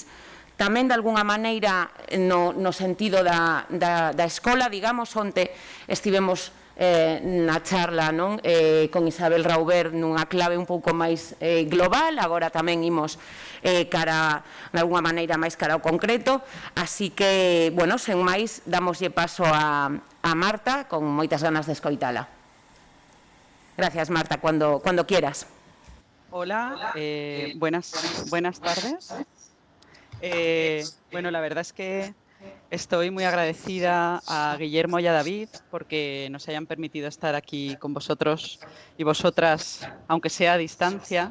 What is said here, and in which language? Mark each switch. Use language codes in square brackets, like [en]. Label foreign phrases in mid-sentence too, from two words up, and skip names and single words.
[gl] Tamén, de algunha maneira, no sentido da escola, digamos, onte estivemos na charla con Isabel Rauber nunha clave un pouco máis global, agora tamén imos cara, de alguna maneira, máis cara ao concreto, así que, bueno, sen máis, damoslle paso a Marta, con moitas ganas de escoitala. [es] Gracias, Marta, cuando quieras. Hola, buenas tardes. Bueno, la verdad es que estoy muy agradecida a Guillermo y a David porque nos hayan permitido estar aquí con vosotros y vosotras, aunque sea a distancia.